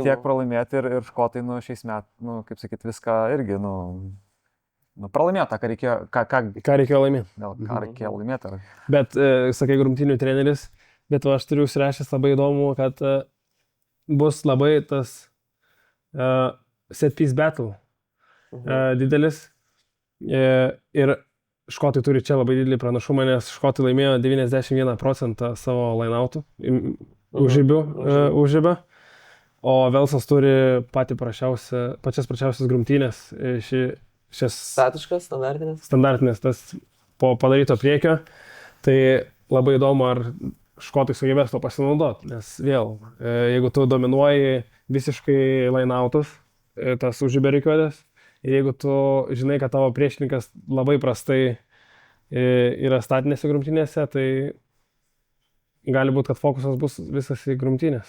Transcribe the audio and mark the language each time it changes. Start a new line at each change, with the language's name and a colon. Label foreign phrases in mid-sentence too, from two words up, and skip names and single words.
Lithuanian: Tiek pralaimėti ir škotai, nu, šiais metais, nu, kaip sakyt, viską irgi, nu pralaimėjo tą, ką reikėjo laimėti. Ką reikėjo laimėti. Bet, sakai, rungtynių treneris, bet aš turiu užsirašęs labai įdomu, kad bus labai tas
English: set piece battle
Lithuanian: didelis. Ir škotai turi čia labai didelį pranašumą, nes škotai laimėjo 91% savo line-outų, užžibio, o Velsas turi pačias prašiausias grumtynės, šias standartinės, tas po padaryto priekio, tai labai įdomu, ar škotai sugebės to pasinaudoti, nes vėl, jeigu tu dominuoji visiškai line-outus, tas užžibio rikiuotės, ir jeigu tu žinai, kad tavo priešininkas labai prastai yra statinėse grumtynėse, tai gali būti, kad fokusas bus visas į grumtynės.